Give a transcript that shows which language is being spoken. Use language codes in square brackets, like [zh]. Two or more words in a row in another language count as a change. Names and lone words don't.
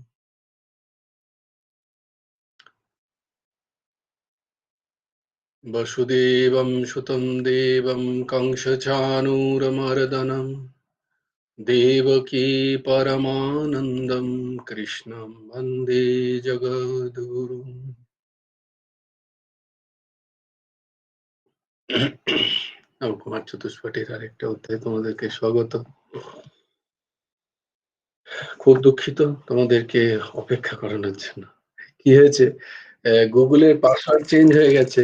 [sa] वसुदेवं सुतं देवं कंसचाणूरमर्दनं देवकी परमानन्दं कृष्णं वन्दे जगद्गुरुम्। [bn] নবকুমার চতুষ্পাঠীর আরেকটা অধ্যায় তোমাদেরকে স্বাগত। খুব দুঃখিত তোমাদেরকে অপেক্ষা করানোর জন্য। কি হয়েছে, গুগলের [en] password change [bn] হয়ে গেছে।